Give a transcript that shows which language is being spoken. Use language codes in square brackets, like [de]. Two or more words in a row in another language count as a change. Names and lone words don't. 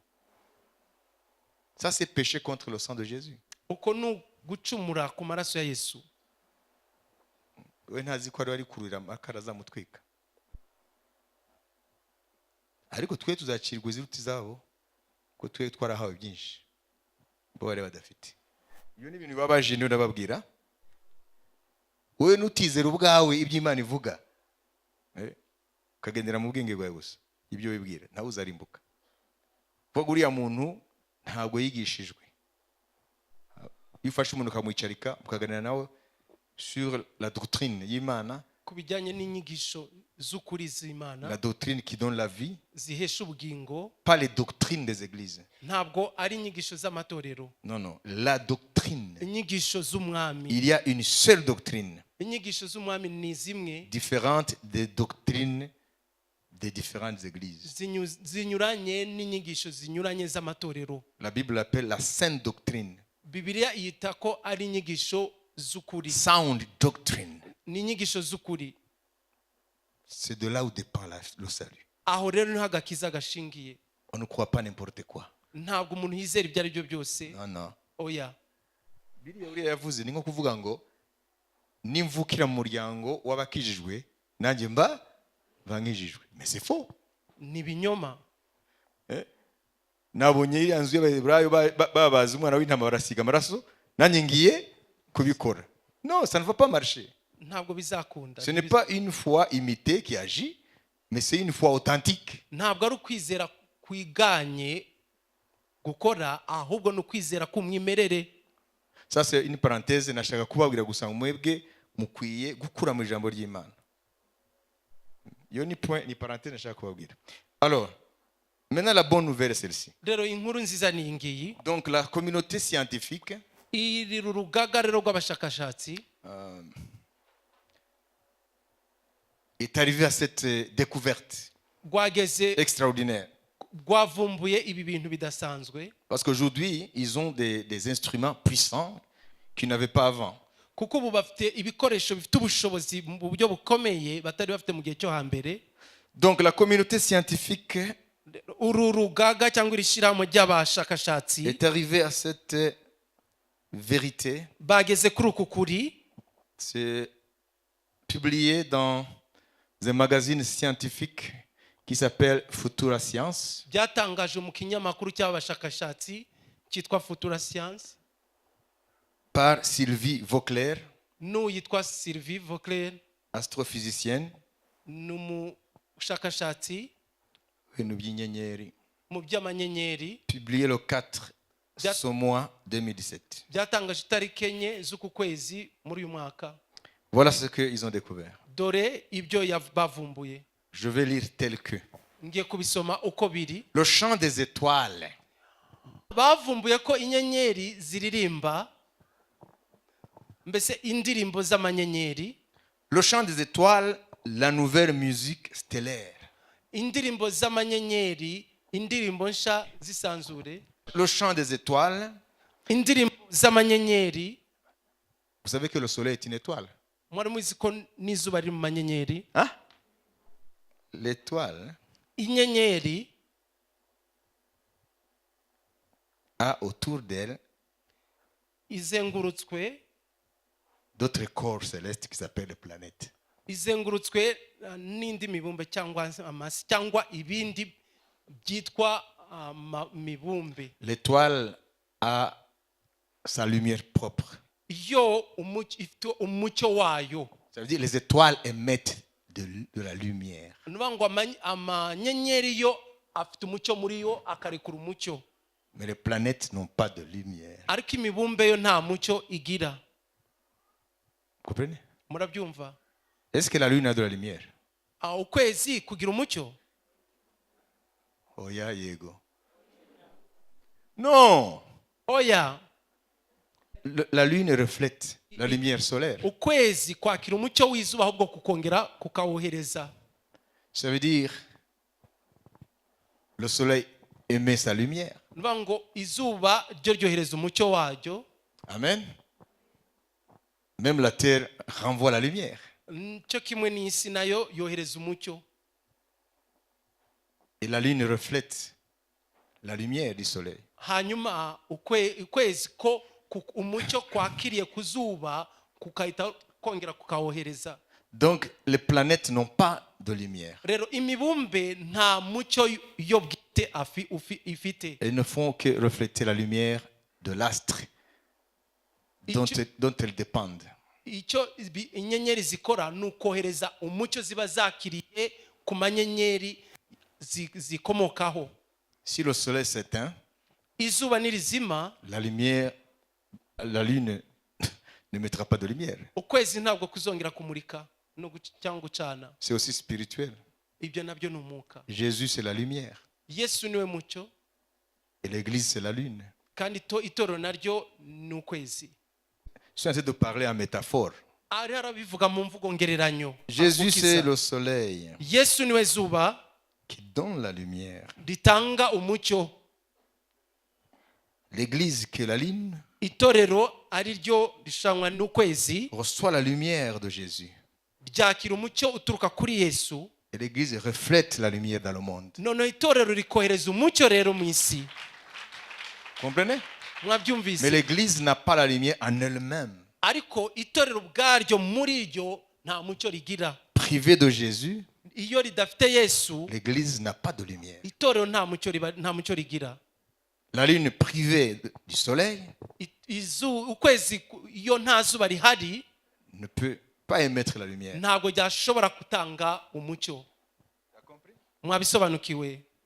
[fr] Ça c'est péché contre le sang de Jésus. [rw] Uko ni gucumura ku maraso ya Yesu. we ntazi ko ari wari kurira amakara azamutwika. Ariko twe tuzacirwa iziruti zabo ko twe twarahawe byinshi bo bari badafite. Iyo ni ibintu bibabaje niyo nababwira. Wowe nutizera ubwawe iby'Imana ivuga, ukagendera mu bwenge bwawe gusa ibyo wibwira, ntawe uzarimbuka. Vuga uriya muntu ntabwo yigishijwe. Iyo ufashe umuntu ukamwicarika mukaganira nawe [fr] sur la doctrine [rw] y'Imana, ku bijyanye n'inyigisho z'ukuri z'Imana, [fr] la doctrine qui donne la vie, [rw] zihesha ubugingo, [fr] pas les doctrines des églises. [rw] ntabwo ari inyigisho z'amatorero, [fr] Non, non, la doctrine. [rw] inyigisho z'umwami. [fr] Il y a une seule doctrine, [rw] Inyigisho z'umwami ni zimwe, [fr] différente des doctrines des différentes églises. [rw] zinyuranye n'inyigisho zinyuranye z'amatorero. [fr] La Bible l'appelle la sainte doctrine, [rw] Bibiliya yita ko ari inyigisho z'ukuri, [en] sound doctrine. [rw] ni inyigisho z'ukuri. [fr] C'est de là où dépend le salut. [rw] Aho rero niho agakiza gashingiye. [fr] On ne croit pas n'importe quoi. [rw] Ntabwo umuntu yizera ibyo ari byo byose. [fr] Non, non. [rw] Oya, Biriya uriya yavuze ni nko kuvuga ngo nimvukira mu muryango w'abakijijwe nanjye mba bankijijwe. [fr] Mais c'est faux. [rw] ni ibinyoma. Nabonye iriya nzu y'Abaheburayo babaza umwana w'intama barasiga amaraso, nanjye ngiye kubikora. [fr] Non, ça ne va pas marcher. [rw] Ntabwo bizakunda. [fr] Ce n'est pas une foi imitée qui agit, mais c'est une foi authentique. [rw] Ntabwo ari ukwizera kwiganye gukora, ahubwo ni ukwizera k'umwimerere. [fr] Ça c'est une parenthèse [rw] nashaka kubabwira gusa ngo mwebwe mukwiye gukura mu ijambo ry'Imana. Iyo ni point, ni parenthèse nashaka kubabwira. [fr] Alors, maintenant la bonne nouvelle est celle-ci. [rw] Rero inkuru nziza ni ngiyi. [fr] Donc la communauté scientifique [rw] Iri rugaga rero rw'abashakashatsi [fr] est arrivée à cette découverte [rw] rwageze [fr] extraordinaire. [rw] rwavumbuye ibi bintu bidasanzwe, [fr] Parce qu'aujourd'hui, ils ont des instruments puissants qu'ils n'avaient pas avant. [rw] kuko ubu bafite ibikoresho bifite ubushobozi mu buryo bukomeye batari bafite mu gihe cyo hambere. [fr] Donc la communauté scientifique [rw] Uru rugaga cyangwa iri shyirahamwe ry'abashakashatsi [fr] est arrivée à cette vérité. [rw] bageze kuri uku kuri. [fr] C'est publié dans un magazine scientifique qui s'appelle Futura Science. [rw] Byatangaje mu kinyamakuru cy'abashakashatsi cyitwa Futura Science [fr] Par Sylvie Vauclair, [rw] n'uyitwa Sylvie Vauclair, [fr] astrophysicienne, [rw] n'umushakashatsi ibintu by'inyenyeri, mu by'amanyenyeri. [fr] publié le 4 ce mois 2017. [rw] Byatangaje itariki enye z'uku kwezi muri uyu mwaka. [fr] Voilà ce qu'ils ont découvert. [rw] Dore ibyo bavumbuye, [fr] Je vais lire tel que. [rw] ngiye kubisoma uko biri. [fr] Le chant des étoiles [rw] Bavumbuye ko inyenyeri ziririmba, mbese indirimbo z'amanyenyeri. [fr] Le chant des étoiles, la nouvelle musique stellaire. [rw] Indirimbo z'amanyenyeri, indirimbo nsha zisanzure. [fr] Le chant des étoiles, [rw] Indirimbo z'amanyenyeri. [fr] vous savez que le soleil est une étoile. [rw] Mwari muzi ko n'izuba riri mu manyenyeri. [fr] Hein? L'étoile [rw] Inyenyeri [fr] a autour d'elle [rw] izengurutswe [fr] d'autres corps célestes qui s'appellent les planètes. [rw] izengurutswe n'indi mibumbe cyangwa amasi cyangwa ibindi byitwa mibumbe. [fr] L'étoile a sa lumière propre. [rw] Yo ifite umucyo wayo. [fr] Ça veut dire les étoiles émettent de la lumière. [rw] Nuvuga ngo amanyenyeri yo afite umucyo muri yo akarekura umucyo, [fr] Mais les planètes n'ont pas de lumière. [rw] ariko imibumbe yo nta mucyo igira. [fr] Vous comprenez? [rw] Murabyumva? [fr] Est-ce que la lune a de la lumière? [rw] Ukwezi kugira umucyo? Oya yego. Non. Oya. [fr] La lune reflète la lumière solaire. [rw] Ukwezi kwakira umucyo w'izuba ahubwo kukongera kukawuhereza. [fr] Ça veut dire le soleil émet sa lumière. [rw] Nuvuga ngo izuba ryo ryohereza umucyo waryo. Amen. [fr] Même la terre renvoie la lumière. [rw] Cyo kimwe n'isi nayo yohereza umucyo. [fr] Et la lune reflète la lumière du soleil. [rw] Hanyuma ukwezi ko umucyo kwakiriye ku zuba kukahita kongera kukawohereza. [fr] Donc, les planètes n'ont pas de lumière. [rw] Rero imibumbe nta mucyo yo bwite ifite. [fr] Elles ne font que refléter la lumière de l'astre dont elles dépendent. [rw] Icyo inyenyeri zikora ni ukohereza umucyo ziba zakiriye ku manyenyeri zikomokaho. [fr] Si le soleil s'éteint, [rw] Izuba nirizima, [fr] la lune ne mettra pas de lumière. [rw] ukwezi ntabwo kuzongera kumurika cyangwa gucana. [fr] C'est aussi spirituel. [rw] Ibyo nabyo ni umwuka. [fr] Jésus, c'est la lumière. [rw] Yesu niwe mucyo, [fr] Et l'église, c'est la lune. [rw] kandi itorero naryo ni ukwezi. [fr] Je suis en train de parler en métaphore. [rw] Ari arabivuga mu mvugo ngereranyo. [fr] Jésus, [rw] Agukiza. [fr] c'est le soleil [rw] Yesu niwe zuba [fr] qui donne la lumière. [rw] ritanga umucyo. [fr] L'église, qui est la lune, [rw] Itorero ari ryo rishanwa n'ukwezi [fr] reçoit la lumière de Jésus. [rw] ryakira umucyo uturuka kuri Yesu. [fr] Et l'église reflète la lumière dans le monde. [rw] Noneho itorero rikohereza umucyo rero mu isi. [fr] Comprenez? Mais [rw] Mwabyumvise? [fr] l'église n'a pas la lumière en elle-même. [rw] Ariko itorero ubwaryo muri ryo nta mucyo rigira. [fr] Privée de Jésus, [rw] Iyo ridafite Yesu, [fr] l'église n'a pas de lumière. [rw] itorero nta mucyo rigira. [fr] La lune privée du soleil [rw] Ukwezi iyo nta zuba rihari [fr] ne peut pas émettre la lumière. [rw] ntabwo ryashobora gutanga umucyo. Mwabisobanukiwe?